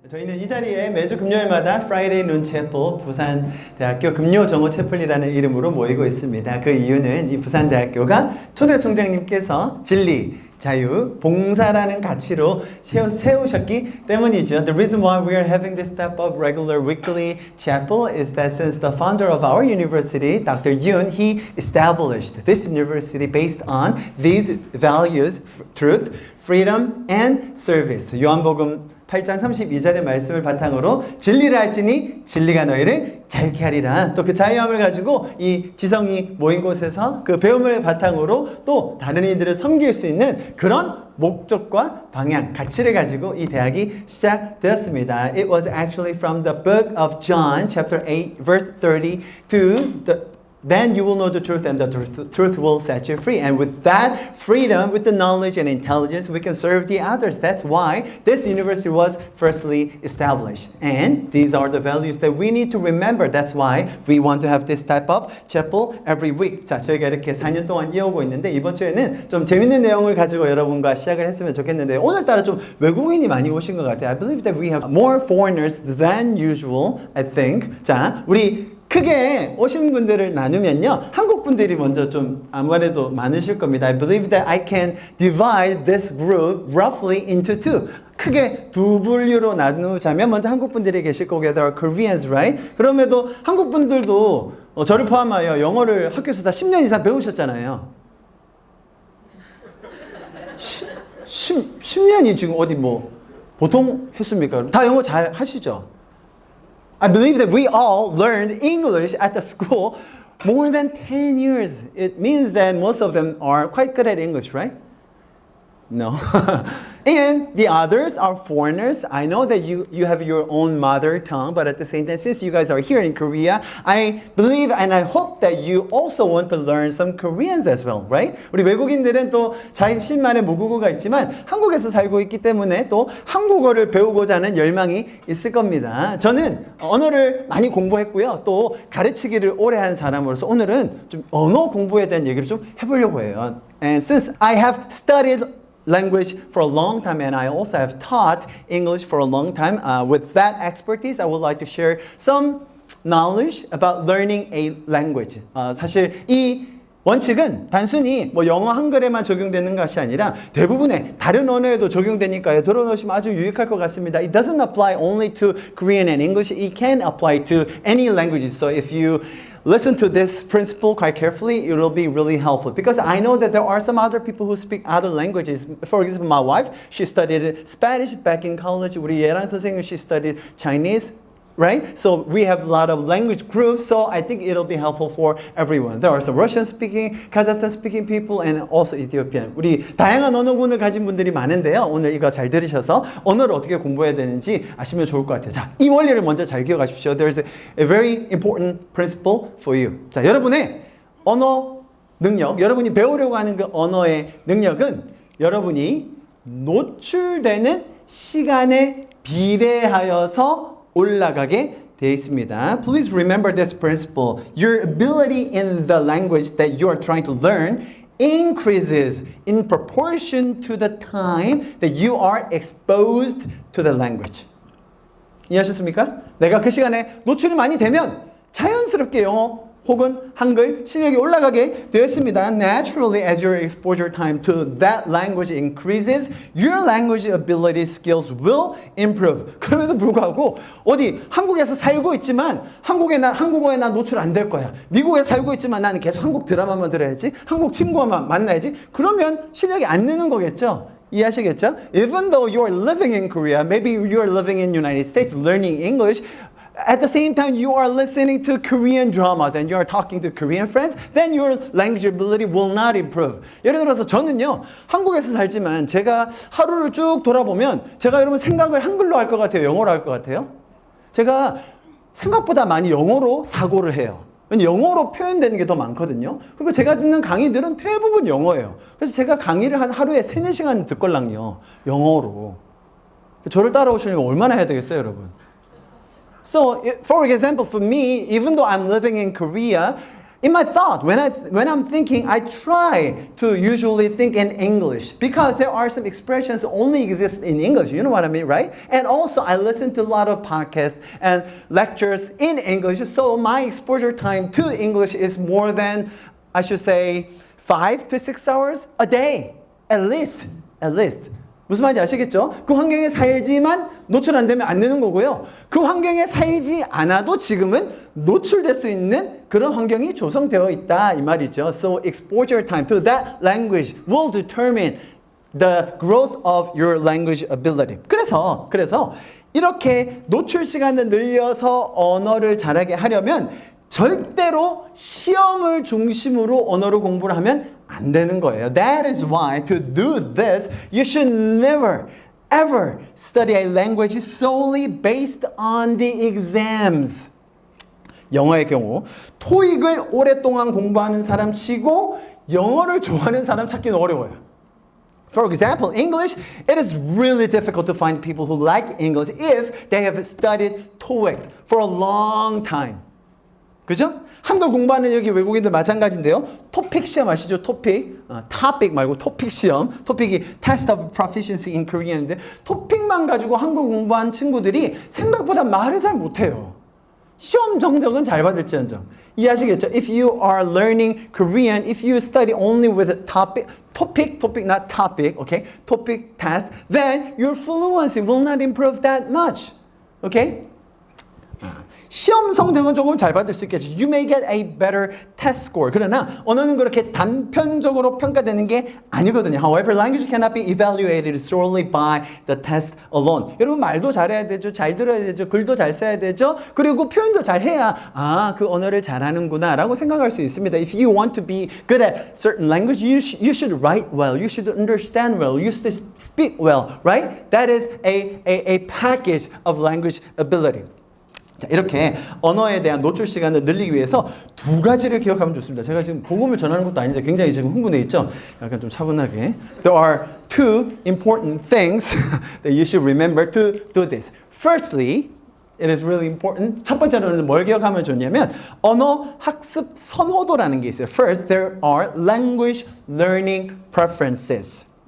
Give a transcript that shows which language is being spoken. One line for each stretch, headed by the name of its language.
Korean: 저희는 이 자리에 매주 금요일마다 Friday Noon Chapel 부산대학교 금요정오 채플이라는 이름으로 모이고 있습니다. 그 이유는 이 부산대학교가 초대 총장님께서 진리, 자유, 봉사라는 가치로 세우셨기 때문이죠.
English: The reason why we are having this type of regular weekly chapel is that since the founder of our university, Dr. Yoon, he established this university based on these values, truth, freedom, and service.
Korean: 요한복음 8장 32절의 말씀을 바탕으로 진리를 알지니 진리가 너희를 자유케 하리라. 또 그 자유함을 가지고 이 지성이 모인 곳에서 그 배움을 바탕으로 또 다른 이들을 섬길 수 있는 그런 목적과 방향, 가치를 가지고 이 대학이 시작되었습니다.
English: It was actually from the book of John, chapter 8, verse 32. Then you will know the truth and the truth will set you free. And with that freedom, with the knowledge and intelligence, we can serve the others. That's why this university was firstly established. And these are the values that we need to remember. That's why we want to have this type of chapel every week.
Korean: 자, 저희가 이렇게 4년 동안 이어오고 있는데 이번 주에는 좀 재밌는 내용을 가지고 여러분과 시작을 했으면 좋겠는데 오늘따라 좀 외국인이 많이 오신 것 같아요.
English: I believe that we have more foreigners than usual, I think.
Korean: 자, 우리 크게 오신 분들을 나누면요. 한국 분들이 먼저 좀 아무래도 많으실 겁니다.
English: I believe that I can divide this group roughly into two.
Korean: 크게 두 분류로 나누자면 먼저 한국 분들이 계실 거고
English: there are Koreans, right?
Korean: 그럼에도 한국 분들도 저를 포함하여 영어를 학교에서 다 10년 이상 배우셨잖아요. 10년이 지금 어디 뭐 보통 했습니까? 다 영어 잘 하시죠?
English: I believe that we all learned English at the school more than 10 years. It means that most of them are quite good at English, right? No. And the others are foreigners. I know that you have your own mother tongue, but at the same time, since you guys are here in Korea, I believe and I hope that you also want to learn some Koreans as well, right?
Korean: 우리 외국인들은 또 자신만의 모국어가 있지만 한국에서 살고 있기 때문에 또 한국어를 배우고자 하는 열망이 있을 겁니다. 저는 언어를 많이 공부했고요. 또 가르치기를 오래 한 사람으로서 오늘은 좀 언어 공부에 대한 얘기를 좀 해보려고 해요.
English: And since I have studied language for a long time and I also have taught English for a long time. With that expertise, I would like to share some knowledge about learning a language.
Korean: 사실 이 원칙은 단순히 뭐 영어 한글에만 적용되는 것이 아니라 대부분의 다른 언어에도 적용되니까요. 들어놓으시면 아주 유익할 것 같습니다.
English: It doesn't apply only to Korean and English. It can apply to any languages. So if you listen to this principle quite carefully, it will be really helpful. Because I know that there are some other people who speak other languages. For example, my wife, she studied Spanish back in college.
Korean: 우리 예랑 선생님,
English: she studied Chinese. Right? So we have a lot of language groups, so I think it'll be helpful for everyone. There are some Russian-speaking, Kazakhstan-speaking people, and also Ethiopian.
Korean: 우리 다양한 언어군을 가진 분들이 많은데요. 오늘 이거 잘 들으셔서 언어를 어떻게 공부해야 되는지 아시면 좋을 것 같아요. 자, 이 원리를 먼저 잘 기억하십시오.
English: There's a very important principle for you.
Korean: 자, 여러분의 언어 능력, 여러분이 배우려고 하는 그 언어의 능력은 여러분이 노출되는 시간에 비례하여서 올라가게 되어 있습니다.
English: Please remember this principle. Your ability in the language that you are trying to learn increases in proportion to the time that you are exposed to the language.
Korean: 이해하셨습니까? 내가 그 시간에 노출이 많이 되면 자연스럽게 영어 혹은 한글 실력이 올라가게 되었습니다.
English: Naturally, as your exposure time to that language increases, your language ability skills will improve.
Korean: 그럼에도 불구하고 어디 한국에서 살고 있지만 한국어에 나 노출 안 될 거야. 미국에 살고 있지만 나는 계속 한국 드라마만 들어야지. 한국 친구만 만나야지. 그러면 실력이 안 느는 거겠죠? 이해하시겠죠?
English: Even though you are living in Korea, maybe you are living in United States learning English, at the same time, you are listening to Korean dramas and you are talking to Korean friends, then your language ability will not improve.
Korean: 예를 들어서 저는요, 한국에서 살지만 제가 하루를 쭉 돌아보면 제가 여러분 생각을 한글로 할 것 같아요? 영어로 할 것 같아요? 제가 생각보다 많이 영어로 사고를 해요. 영어로 표현되는 게 더 많거든요. 그리고 제가 듣는 강의들은 대부분 영어예요. 그래서 제가 강의를 한 하루에 3-4시간 듣걸랑요. 영어로. 저를 따라오시려면 얼마나 해야 되겠어요, 여러분?
English: So, for example, for me, even though I'm living in Korea, In my thought, when I'm thinking, I try to usually think in English because there are some expressions only exist in English. You know what I mean, right? And also, I listen to a lot of podcasts and lectures in English. So my exposure time to English is more than, I should say, 5 to 6 hours a day, at least.
Korean: 무슨 말인지 아시겠죠? 그 환경에 살지만 노출 안 되면 안 되는 거고요. 그 환경에 살지 않아도 지금은 노출될 수 있는 그런 환경이 조성되어 있다 이 말이죠.
English: So exposure time to that language will determine the growth of your language ability.
Korean: 그래서 이렇게 노출 시간을 늘려서 언어를 잘하게 하려면 절대로 시험을 중심으로 언어를 공부를 하면 안 되는 거예요.
English: That is why to do this, you should never, ever study a language solely based on the exams.
Korean: 영어의 경우 토익을 오랫동안 공부하는 사람 치고 영어를 좋아하는 사람 찾기는 어려워요.
English: For example, English, it is really difficult to find people who like English if they have studied TOEIC for a long time.
Korean: 그죠? 한글 공부하는 여기 외국인들 마찬가지인데요. 토픽 시험 아시죠? 토픽. topic 말고 토픽 시험. 토픽이 Test of Proficiency in Korean인데 토픽만 가지고 한글 공부한 친구들이 생각보다 말을 잘 못해요. 시험 성적은 잘 받을지언정. 이해하시겠죠?
English: If you are learning Korean, if you study only with a topic, not topic, okay? Topic test, then your fluency will not improve that much. Okay?
Korean: 시험 성적은 조금 잘 받을 수 있겠죠.
English: You may get a better test score.
Korean: 그러나 언어는 그렇게 단편적으로 평가되는 게 아니거든요.
English: However, language cannot be evaluated solely by the test alone.
Korean: 여러분 말도 잘해야 되죠. 잘 들어야 되죠. 글도 잘 써야 되죠. 그리고 표현도 잘해야 그 언어를 잘하는구나 라고 생각할 수 있습니다.
English: If you want to be good at certain language, you should write well. You should understand well. You should speak well. Right? That is a package of language ability.
Korean: 자, 이렇게 언어에 대한 노출 시간을 늘리기 위해서 두 가지를 기억하면 좋습니다. 제가 지금 복음을 전하는 것도 아닌데 굉장히 지금 흥분해 있죠? 약간 좀 차분하게.
English: There are two important things that you should remember to do this. Firstly, it is really important.
Korean: 첫 번째로는 뭘 기억하면 좋냐면 언어 학습 선호도라는 게 있어요.
English: First, there are language learning preferences.